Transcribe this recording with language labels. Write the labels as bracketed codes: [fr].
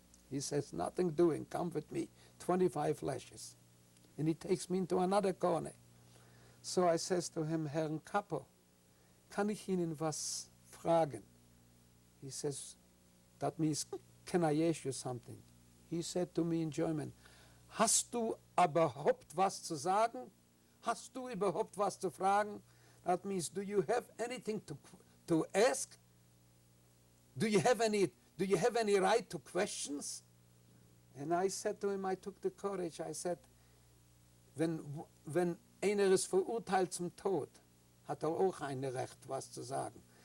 [en] He says, "Nothing doing, come with me, 25 lashes." And he takes me into another corner. So I says to him, [de] "Herrn Kapo, kann ich Ihnen was fragen?" [en] He says, that means, "Can I ask you something?" He said to me in German, [de] "Hast du überhaupt was zu sagen? Hast du überhaupt was zu fragen?" [en] That means, "Do you have anything to ask? Do you have any right to questions?" And I said to him, I took the courage, I said, [de] wenn einer ist verurteilt zum Tod, hat auch ein Recht, was zu sagen.